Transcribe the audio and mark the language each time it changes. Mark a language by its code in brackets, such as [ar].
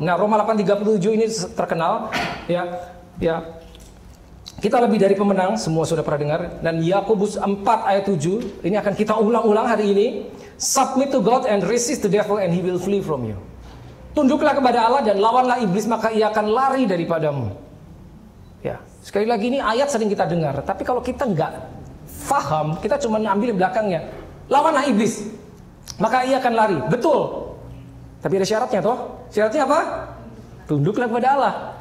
[id] Nah, Roma 8:37 ini terkenal, ya. Kita lebih dari pemenang, semua sudah pernah dengar. Dan Yakobus 4 ayat 7, ini akan kita ulang-ulang hari ini. [en] Submit to God and resist the devil and he will flee from you. [id] Tunduklah kepada Allah dan lawanlah iblis, maka ia akan lari daripadamu. Ya, sekali lagi ini ayat sering kita dengar. Tapi kalau kita nggak faham, kita cuma ambil belakangnya. Lawanlah iblis, maka ia akan lari. Betul. Tapi ada syaratnya toh. Syaratnya apa? Tunduklah kepada Allah.